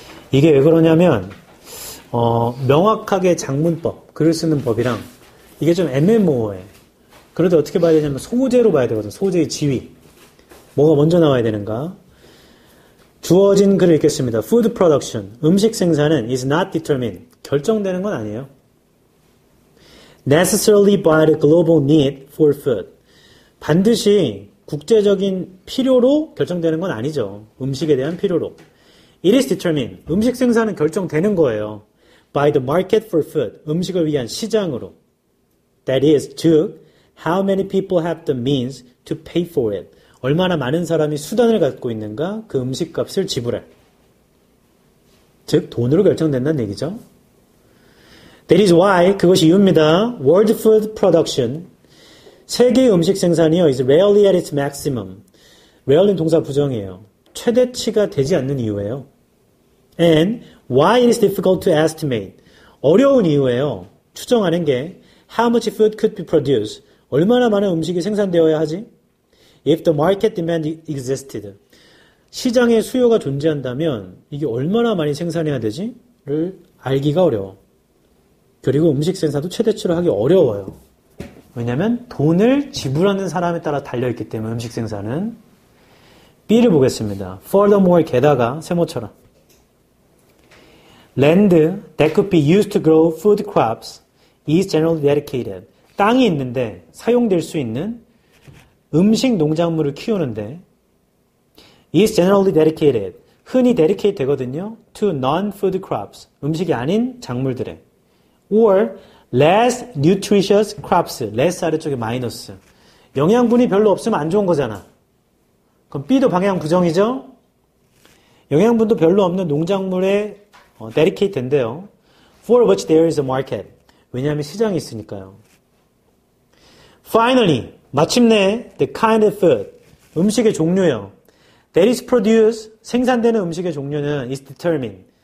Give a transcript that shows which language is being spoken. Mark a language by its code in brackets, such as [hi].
[ko] 이게 왜 그러냐면 명확하게 작문법, 글을 쓰는 법이랑 이게 좀 애매모호해. 그래도 어떻게 봐야 되냐면 소재로 봐야 되거든. 소재의 지위. 뭐가 먼저 나와야 되는가? 주어진 글을 읽겠습니다. [en] Food production, [ko] 음식 생산은 [en] is not determined, [ko] 결정되는 건 아니에요. [en] Necessarily by the global need for food, [ko] 반드시 국제적인 필요로 결정되는 건 아니죠. 음식에 대한 필요로. [en] It is determined, [ko] 음식 생산은 결정되는 거예요. [en] By the market for food, [ko] 음식을 위한 시장으로. [en] That is, [ko] 즉, [en] how many people have the means to pay for it. [ko] 얼마나 많은 사람이 수단을 갖고 있는가 그 음식값을 지불할. 즉 돈으로 결정된다는 얘기죠. [en] That is why, [ko] 그것이 이유입니다. [en] World food production, [ko] 세계 음식 생산이요, [en] is rarely at its maximum. [ko] rarely는 동사 부정이에요. 최대치가 되지 않는 이유예요. [en] And why it is difficult to estimate. [ko] 어려운 이유예요. 추정하는 게 [en] how much food could be produced. [ko] 얼마나 많은 음식이 생산되어야 하지? [en] If the market demand existed. [ko] 시장에 수요가 존재한다면 이게 얼마나 많이 생산해야 되지? 를 알기가 어려워. 그리고 음식 생산도 최대치로 하기 어려워요. 왜냐하면 돈을 지불하는 사람에 따라 달려있기 때문에 음식 생산은. B를 보겠습니다. [en] Furthermore, [ko] 게다가 세모처럼 [en] Land that could be used to grow food crops is generally dedicated. [ko] 땅이 있는데 사용될 수 있는 음식 농작물을 키우는데 [en] is generally dedicated. [ko] 흔히 dedicate 되거든요. [en] To non-food crops. [ko] 음식이 아닌 작물들에. [en] Or less nutritious crops. [ko] less 아래쪽에 마이너스. 영양분이 별로 없으면 안 좋은 거잖아. 그럼 B도 방향 부정이죠? 영양분도 별로 없는 농작물에 dedicate 된대요. [en] For which there is a market. [ko] 왜냐하면 시장이 있으니까요. [en] Finally, [ko] 마침내 [en] the kind of food. [ko] 음식의 종류요. [en] That is produced. [ko] 생산되는 음식의 종류는 [en] is determined.